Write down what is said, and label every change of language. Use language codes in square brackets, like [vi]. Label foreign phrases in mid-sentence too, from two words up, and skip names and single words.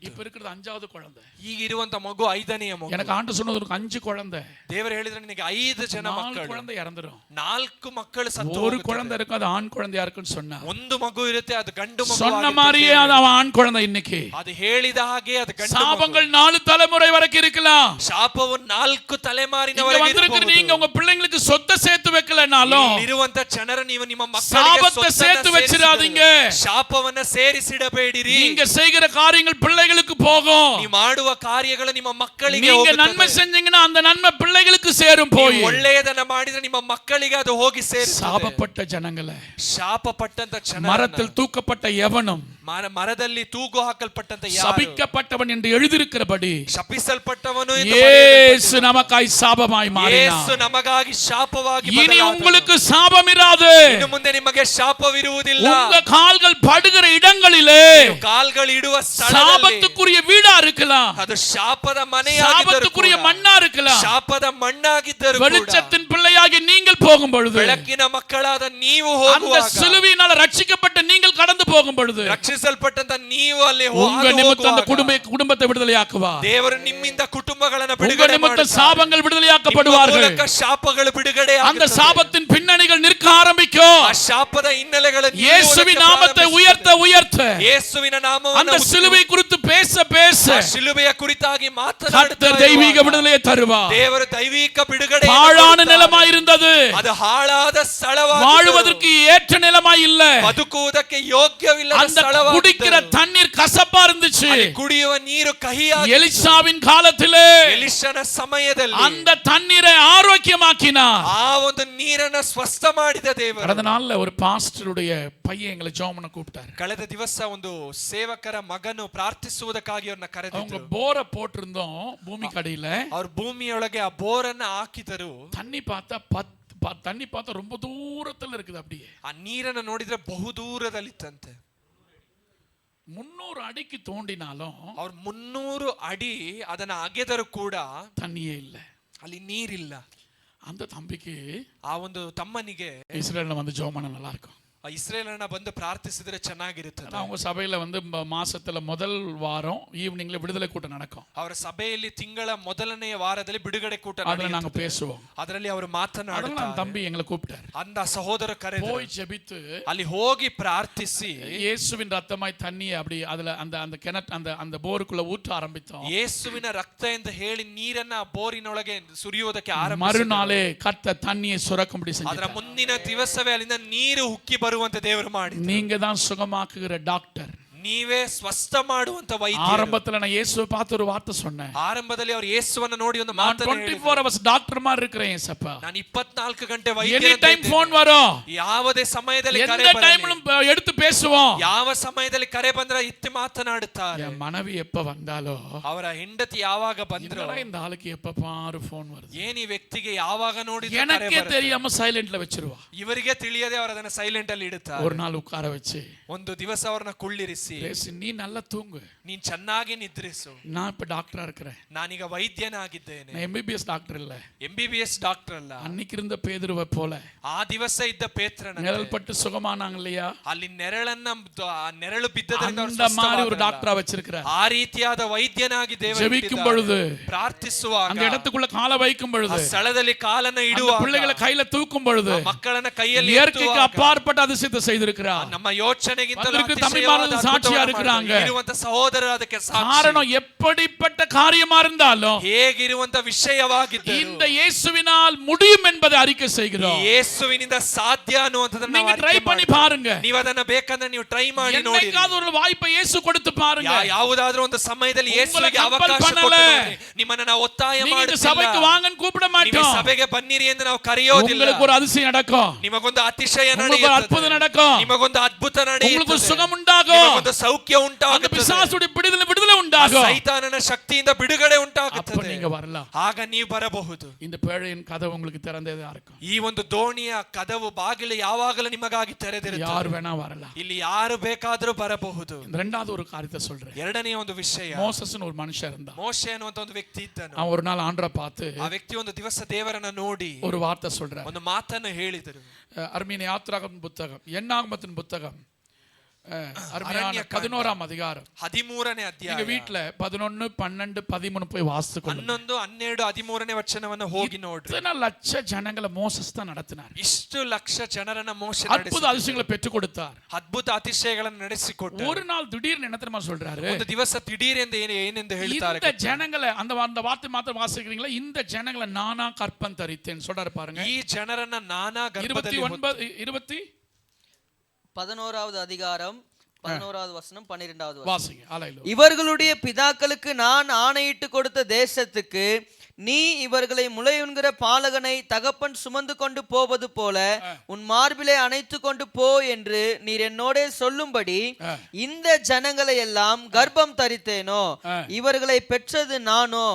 [ta] இப்ப இருக்கிறது 5வது குழந்தை. [kn] ಈಗ ಇರುವಂತ ಮಗು 5ನೇ ಮಗು. [ta] எனக்கு ஆண்டு சொன்னது உனக்கு 5 குழந்தை. [kn] ದೇವರು ಹೇಳಿದ್ರೆ ನಿನಗೆ 5 ಜನ 4 ಮಕ್ಕಳು. [ta] குழந்தை இறந்துரும். [kn] 4 ಮಕ್ಕಳು ಸತ್ತು [ta] ஒரு குழந்தை இருக்கு, அது ஆண் குழந்தையா இருக்குன்னு சொன்னா. [kn] ಒಂದು ಮಗು ಇರುತ್ತೆ, ಅದು ಗಂಡು ಮಗು. [ta] சொன்ன மாதிரியே அது ஆண் குழந்தை. இன்னைக்கு [kn] ಅದು ಹೇಳಿದ ಹಾಗೆ ಅದು ಗಂಡು ಮಗು. [ta] சாபங்கள் 4 தலைமுறை வரைக்கும் இருக்கலாம். [kn] ಶಾಪವು 4 ತಲೆಮಾರಿನವರೆಗೆ [ta] வந்திருக்கிற நீங்க உங்க பிள்ளைங்களுக்கு சொத்தை சேர்த்து வைக்கலனாலும் [kn] ಇರುವಂತ ಜನರು ನೀವು ನಿಮ್ಮ ಮಕ್ಕಳಿಗೆ [ta] சாபத்தை சேர்த்து வச்சிராதீங்க. [kn] ಶಾಪವನ್ನ ಸೇರಿಸಿಡಬೇಡಿರಿ. [ta] நீங்க செய்கிற காரியங்கள் பிள்ளைகளுக்கு போகும். [kn] ನೀವು ಮಾಡುವ ಕಾರ್ಯಗಳು ನಿಮ್ಮ ಮಕ್ಕಳಿಗೆ [ta] நீங்க [kn] ಹೋಗುತ್ತದೆ. [ta] நன்மை செஞ்சீங்கன்னா அந்த நன்மை பிள்ளைகளுக்கு சேரும். போய் [kn] ಒಳ್ಳೆಯದನ್ನ ಮಾಡಿದ್ರೆ ನಿಮ್ಮ ಮಕ್ಕಳಿಗೆ ಅದು ಹೋಗಿ ಸೇರುತ್ತದೆ. [ta] சாபப்பட்ட ஜனங்களே, [kn] ಶಾಪಪಟ್ಟಂತ ಜನ, [ta] மரத்தில் தூக்கப்பட்ட எவனும் [kn] ಮರದಲ್ಲಿ ತೂಗು ಹಾಕಲ್ಪಟ್ಟಂತ ಯಾರು, [ta] சபிக்கப்பட்டவன் என்று எழுதியிருக்கிறபடி [kn] ಶಪಿಸಲ್ಪಟ್ಟವನು [ta] இயேசு நமக்காய் சாபமாய் மாறினார். [kn] ಯೇಸು ನಮಗಾಗಿ ಶಾಪವಾಗಿ [ta] இனி [kn] ಬದಲಾದನು. [ta] உங்களுக்கு சாபம் இராது. [kn] ಇನ್ನು ಮುಂದೆ ನಿಮಗೆ ಶಾಪವಿರುವುದಿಲ್ಲ. [ta] உங்க கால்கள் படுகிற இடங்களிலே [kn] ಕಾಲ್ಗಳು ಇಡುವ ಸ್ಥಳದಲ್ಲಿ [ta] சாபத்துக்குரிய வீடா இருக்கலாம், [kn] ಅದು ಶಾಪದ ಮನೆಯಾಗಿದ್ದರೂ [ta] சாபத்துக்குரிய மண்ணா இருக்கலாம். [kn] ಶಾಪದ ಮಣ್ಣಾಗಿದ್ದರೂ ಕೂಡ [ta] வெளிச்சத்தின் பிள்ளையாகி நீங்கள் போகும் பொழுது, [kn] ಬೆಳಕಿನ ಮಕ್ಕಳಾದ ನೀವು [ta] அந்த [kn] ಹೋಗುವಾಗ, [ta] சிலுவையினால ரட்சிக்கப்பட்ட நீங்கள் கடந்து போகும் பொழுது, [kn] ರಕ್ಷಿಸಲ್ಪಟ್ಟಂತ ನೀವು ಅಲ್ಲಿ [ta] உங்க நிமித்தம் அந்த குடும்பத்தை விடுதலையாக்குவார். [kn] ದೇವರು ನಿಮ್ಮಿಂದ ಕುಟುಂಬಗಳನ್ನು [ta] உங்க [kn] ಬಿಡುಗಡೆ [ta] நிமித்தம் [kn] ಮಾಡುತ್ತಾರೆ. [ta] சாபங்கள் விடுதலையாக்கப்படுவார்கள். [kn] ನಿಮ್ಮ ಮೂಲಕ ಶಾಪಗಳು ಬಿಡುಗಡೆ [ta] அந்த [kn] ಆಗುತ್ತದೆ. [ta] சாபத்தின் பின்னணிகள் நிற்க ஆரம்பிக்கும். [kn] ಆ ಶಾಪದ ಹಿನ್ನೆಲೆಗಳು [ta] இயேசுவின் நாமத்தை உயர்த்த உயர்த்த, [kn] ಯೇಸುವಿನ ನಾಮವನ್ನು [ta] அந்த சிலுவை குறித்து பேச பேச [kn] ಆ ಶಿಲುಬೆಯ ಕುರಿತಾಗಿ [ta] கர்த்தர் [kn] ಮಾತನಾಡುತ್ತಾ [ta] தெய்வீக [kn] ಇರುವಾಗ [ta] விடுதலையை தருவார். [kn] ದೇವರು ದೈವಿಕ ಬಿಡುಗಡೆ [ta] பாழான நிலமாய் இருந்தது, [kn] ಅದು ಹಾಳಾದ ಸ್ಥಳವಾಗಿ [ta] வாழ்வதற்கு ஏற்ற நிலமாய் இல்ல. [kn] ಬದುಕುವುದಕ್ಕೆ ಯೋಗ್ಯವಿಲ್ಲದ [ta] அந்த [kn] ಸ್ಥಳವಾಗಿ [ta] குடிக்கிற தண்ணீர் கசப்பா இருந்துச்சு. [kn] ಕುಡಿಯುವ ನೀರು ಕಹಿಯಾಗಿ [ta] எலிசாவின் காலத்திலே [kn] ಎಲಿಷನ ಸಮಯದಲ್ಲಿ [ta] அந்த தண்ணீரை ஆரோக்கியமாக்கினார். [kn] ಆ ಒಂದು ನೀರನ್ನ ಸ್ವಸ್ಥ ಮಾಡಿದ ದೇವರು. [ta] கடந்த நாள்ல ஒரு பாஸ்டருடைய பையன் எங்களை ஜெபம் பண்ண கூப்பிட்டாரு. [kn] ಕಳೆದ ದಿವಸ ಒಂದು ಸೇವಕರ ಮಗನು ಪ್ರಾರ್ಥಿಸುವುದಕ್ಕಾಗಿ ಅವ್ರನ್ನ [ta] அவங்க [kn] ಕರೆದಿದ್ರು. [ta] போரை போட்டிருந்தோம் பூமி கடையில. [kn] ಅವ್ರ ಭೂಮಿಯೊಳಗೆ ಆ ಬೋರನ್ನ ಹಾಕಿದರು. [ta] தண்ணி பார்த்தா ரொம்ப தூரத்துல இருக்குது. அப்படியே [kn] ಆ ನೀರನ್ನು ನೋಡಿದ್ರೆ ಬಹುದೂರದಲ್ಲಿತ್ತಂತೆ. [ta] 300 அடிக்கு தோண்டினாலும் [kn] ಅವ್ರು 300 ಅಡಿ ಅದನ್ನ ಅಗೆದರೂ ಕೂಡ [ta] தண்ணியே இல்ல, [kn] ಅಲ್ಲಿ ನೀರಿಲ್ಲ. [ta] அந்த தம்பிக்கு [kn] ಆ ಒಂದು ತಮ್ಮನಿಗೆ [ta] இஸ்ரேல்ல வந்து ஜெபம் பண்ண நல்லா இருக்கும். [kn] ಇಸ್ರೇಲನ್ನ ಬಂದು ಪ್ರಾರ್ಥಿಸಿದ್ರೆ ಚೆನ್ನಾಗಿರುತ್ತದೆ. [ta] அவங்க சபையில வந்து மாசத்துல முதல் வாரம் ஈவினிங்ல விடுதலை கூட்டம் நடக்கும். [kn] ಅವರ ಸಭೆಯಲ್ಲಿ ತಿಂಗಳ ಮೊದಲನೆಯ ವಾರದಲ್ಲಿ ಬಿಡುಗಡೆ ಕೂಟ [ta] அதுல நாங்க பேசுவோம். [kn] ಅದರಲ್ಲಿ ಅವರು ಮಾತನಾಡುತ್ತಾರೆ. [ta] தம்பி எங்களை கூப்பிட்டாரு. [kn] ಅಂದ ಸಹೋದರ ಕರೆದು [ta] போய் ஜெபித்து [kn] ಅಲ್ಲಿ ಹೋಗಿ ಪ್ರಾರ್ಥಿಸಿ [ta] இயேசுவின் ரத்தமாய் தண்ணியை அப்படி அதுல அந்த கிணற்று அந்த போருக்குள்ள ஊற்ற ஆரம்பித்தோம். [kn] ಯೇಸುವಿನ ರಕ್ತ ಎಂದು ಹೇಳಿ ನೀರನ್ನ ಬೋರಿನೊಳಗೆ ಸುರಿಯುವುದಕ್ಕೆ ಆರಂಭಿಸಿದರು. [ta] மறுநாளே கர்த்தர் தண்ணியை சுரக்கும்படி [kn] ಅದರ [ta] செஞ்சார். [kn] ಮುಂದಿನ ದಿವಸವೇ ಅಲ್ಲಿಂದ ನೀರು ಉಕ್ಕಿ ಬರುವಂತೆ ದೇವರು ಮಾಡಿದರು. [ta] நீங்க தான் சுகமாக்குகிற டாக்டர். [kn] ನೀವೇ ಸ್ವಸ್ಥ ಮಾಡುವಂತ ವೈದ್ಯ. [ta] ஆரம்பத்துல நான் இயேசுவை பார்த்து ஒரு வார்த்தை சொன்னேன். [kn] ಆರಂಭದಲ್ಲಿ ಅವರು ಯೇಸುವನ್ನ ನೋಡಿ ಒಂದು [ta] நான் [kn] ಮಾತನ್ನು [ta] 24 hours டாக்டர் மாதிரி இருக்கிறேன் ஏசப்பா. [kn] ನಾನು 24 ಗಂಟೆ [ta] எனி [kn] ವೈದ್ಯ. [ta] டைம் ಫೋನ್ வரும், [kn] ಯಾವುದೇ ಸಮಯದಲ್ಲಿ ಕರೆ [ta] எந்த [kn] ಬರಲಿ, [ta] டைம்லும் எடுத்து பேசுவோம். [kn] ಯಾವ ಸಮಯದಲ್ಲಿ ಕರೆ ಬಂದ್ರೆ ಇತ್ತು ಮಾತನಾಡುತ್ತಾರೆ. [ta] என் மனைவி எப்ப வந்தாலோ, [kn] ಅವರ ಹೆಂಡತಿ ಯಾವಾಗ ಬಂದ್ರು, [ta] என்னடா இந்த ஆளுக்கு எப்ப பாரு ஃபோன் வருது, [kn] ಏನ್ ಈ ವ್ಯಕ್ತಿಗೆ ಯಾವಾಗ ನೋಡಿದ್ರು ಕರೆ [ta] எனக்கே [kn] ಬರುತ್ತೆ. [ta] தெரியாம சைலண்ட்ல வச்சிருவா. [kn] ಇವರಿಗೆ ತಿಳಿಯದೆ ಅವರು ಅದನ್ನ ಸೈಲೆಂಟ್ ಅಲ್ಲಿ ಇಡುತ್ತಾರೆ. [ta] ஒரு நாள் உட்கார வச்சு [kn] ಒಂದು ದಿವಸ ಅವ್ರನ್ನ ಕುಳ್ಳಿರಿಸಿ, [ta] பேசி நீ நல்லா தூங்கு, [kn] ನೀನ್ ಚೆನ್ನಾಗಿ ನಿದ್ರಿಸು, [ta] நான் இப்ப டாக்டரா இருக்கிறேன், [kn] ನಾನೀಗ ವೈದ್ಯನಾಗಿದ್ದೇನೆ, [ta] நான் MBBS டாக்டர் இல்ல, [kn] MBBS ಡಾಕ್ಟರ್ ಅಲ್ಲ. [ta] அன்னைக்கு இருந்த பேதுருவை போல [kn] ಆ ದಿವಸ ಇದ್ದ ಪೇತ್ರನ [ta] நிழல் பட்டு சுகமானாங்க இல்லையா, [kn] ಅಲ್ಲಿ ನೆರಳನ್ನ ನೆರಳು ಬಿದ್ದದರಿಂದ ಅವರು [ta] அந்த மாதிரி ஒரு [kn] ಸ್ವಸ್ಥವಾದರಲ್ಲ. [ta] டாக்டரா வச்சிருக்கிறார். [kn] ಆ ರೀತಿಯಾದ ವೈದ್ಯನಾಗಿ ದೇವರು [ta] ஜெபிக்கும் [kn] ಇಟ್ಟಿದ್ದಾರೆ. [ta] பொழுது, [kn] ಪ್ರಾರ್ಥಿಸುವಾಗ [ta] அந்த இடத்துக்குள்ள காலை வைக்கும் [kn] ಆ [ta] பொழுது, [kn] ಸ್ಥಳದಲ್ಲಿ ಕಾಲನ್ನ [ta] அந்த [kn] ಇಡುವಾಗ, [ta] பிள்ளைகளை கையில தூக்கும் பொழுது, [kn] ಆ ಮಕ್ಕಳನ್ನ ಕೈಯಲ್ಲಿ [ta] இயற்கைக்கு [kn] ಎತ್ತುವಾಗ, [ta] அப்பாற்பட்ட அதிசயத்தை செய்திருக்கிறார். [kn] ನಮ್ಮ ಯೋಚನೆಗಿಂತ [ta] வந்திருக்கு தம்பிமார்கள் சாட்சியா இருக்கிறாங்க. [kn] ಇರುವಂತ ಸಹೋದರರು ಅದಕ್ಕೆ ಸಾಕ್ಷಿ. [ta] காரணம் எப்படிப்பட்ட காரியமா இருந்தாலும் [kn] ಹೇಗಿರುವಂತ ವಿಷಯವಾಗಿದ್ದರೂ [ta] இந்த இயேசுவினால் முடியும் என்பதை அறிக்கை செய்கிறோம். [kn] ಯೇಸುವಿನಿಂದ ಸಾಧ್ಯ ಅನ್ನುವಂಥದ್ದನ್ನ [ta] நீங்க [kn] ನಾವು [ta] ட்ரை [kn] ಅರಿಕೆ [ta] பண்ணி [kn] ಮಾಡ್ತೀವಿ. [ta] பாருங்க. [kn] ನೀವು ಅದನ್ನ ಬೇಕಂದ್ರೆ ನೀವು ಟ್ರೈ ಮಾಡಿ ನೋಡಿ. [ta] என்னைக்காவது ஒரு வாய்ப்பை இயேசு கொடுத்து பாருங்க. [kn] ಯಾವುದಾದ್ರೂ ಒಂದು ಸಮಯದಲ್ಲಿ ಯೇಸುವಿಗೆ [ta] compel [kn] ಅವಕಾಶ [ta] பண்ணல. [kn] ಕೊಟ್ಟು ನೋಡಿ. ನಿಮ್ಮನ್ನ ನಾವು ಒತ್ತಾಯ [ta] நீங்க இந்த [kn] ಮಾಡುತ್ತಿಲ್ಲ. [ta] சபைக்கு வாங்கன்னு கூப்பிட [kn] ನೀವು [ta] மாட்டோம். [kn] ಸಭೆಗೆ ಬನ್ನಿರಿ ಎಂದು ನಾವು ಕರೆಯೋದಿಲ್ಲ. [ta] உங்களுக்கு ஒரு அதிசயம் நடக்கும், [kn] ನಿಮಗೊಂದು ಅತಿಶಯ [ta] உங்களுக்கு ஒரு அற்புதம் [kn] ನಡೆಯುತ್ತದೆ, [ta] நடக்கும், [kn] ನಿಮಗೊಂದು ಅದ್ಭುತ [ta] உங்களுக்கு ஒரு [kn] ನಡೆಯುತ್ತದೆ, [ta] சுகம் உண்டாகும், [kn] ನಿಮಗೊಂದು ಸೌಖ್ಯ [ta] அந்த [kn] ಉಂಟಾಗುತ್ತದೆ, [ta] பிசாசுடைய விடுதலை உண்டாகும். [kn] ಸೈತಾನನ ಶಕ್ತಿಯಿಂದ ಬಿಡುಗಡೆ [ta] அப்ப [kn] ಉಂಟಾಗುತ್ತದೆ. [ta] நீங்க வரலாம். [kn] ಆಗ ನೀವು ಬರಬಹುದು. [ta] இந்த பேழையின் கதவு உங்களுக்கு திறந்ததா இருக்கும். [kn] ಈ ಒಂದು ದೋಣಿಯ ಕದವು ಬಾಗಿಲು ಯಾವಾಗಲೂ ನಿಮಗಾಗಿ ತೆರೆದಿರುತ್ತದೆ. [ta] யார் வேணா வரலாம். [kn] ಇಲ್ಲಿ ಯಾರು ಬೇಕಾದರೂ ಬರಬಹುದು. [ta] இந்த ரெண்டாவது ஒரு காரியத்தை சொல்றேன். [kn] ಎರಡನೆಯ ಒಂದು ವಿಷಯ, [ta] மோசஸ்னு ஒரு மனுஷன் இருந்தான். [kn] ಮೋಶೆ ಅನ್ನುವಂತ ಒಂದು ವ್ಯಕ್ತಿ ಇದ್ದನು. [ta] அவன் ஒரு நாள் ஆண்டரை பார்த்து [kn] ಆ ವ್ಯಕ್ತಿ ಒಂದು ದಿವಸ ದೇವರನ್ನ ನೋಡಿ [ta] ஒரு வார்த்தை சொல்றார். [kn] ಒಂದು ಮಾತನ್ನು ಹೇಳಿದರು. [ta] அருமையான யாத்ராகமத்தின் புத்தகம், எண்ணாகமத்தின் புத்தகம் அருமையான 11ஆம் அதிகாரம். [kn] 13ನೇ ಅಧ್ಯಾಯ. [ta] நீங்க வீட்ல 11, 12, 13 போய் வாசித்துக்கொள்ளுங்க. [kn] 11, 12, 13ನೇ ವಚನವನ್ನು ಹೋಗಿ ನೋಡ್ರಿ. [ta] இத்தனை லட்ச ஜனங்களை மோசஸ் தான் நடத்தினார். [kn] ಇಷ್ಟು ಲಕ್ಷ ಜನರನ್ನ ಮೋಶೆ [ta] அற்புத அதிசயங்களை பெற்று கொடுத்தார். [kn] ಅದ್ಭುತ ಅತಿಶಯಗಳನ್ನು ನಡೆಸಿಕೊಟ್ಟ. [ta] ஒரு நாள் திடீர்னு என்ன தெரியுமா சொல்றாரு? [kn] ಒಂದು ದಿವಸ திடீரெಂದು ಏನೆಂದು ಹೇಳ್ತಾರೆ? [ta] இந்த ஜனங்களை அந்த வார்த்தை மாத்திரம் வாசிக்கிறீங்களா? இந்த ஜனங்களை நானா கற்பம் தரித்தேன் சொல்றாரு பாருங்க. [kn] ಈ ಜನರನ್ನ ನಾನಾ ಗರ್ಭದಲ್ಲಿ [ta] 11வது அதிகாரம் 11வது வசனம் 12வது வசனம். வாசிங்க. ஹல்லேலூயா. இவர்களுடைய பிதாக்களுக்கு நான் ஆணையிட்டு கொடுத்த தேசத்துக்கு நீ இவர்களை முளையுண்கிற பாலகனை தகப்பன் சுமந்து கொண்டு போவது போல உன் மார்பிலே அணைத்து கொண்டு போ என்று நீர் என்னோட சொல்லும்படி இந்த ஜனங்களை எல்லாம் கர்ப்பம் தரித்தேனோ, இவர்களை பெற்றது நானோ.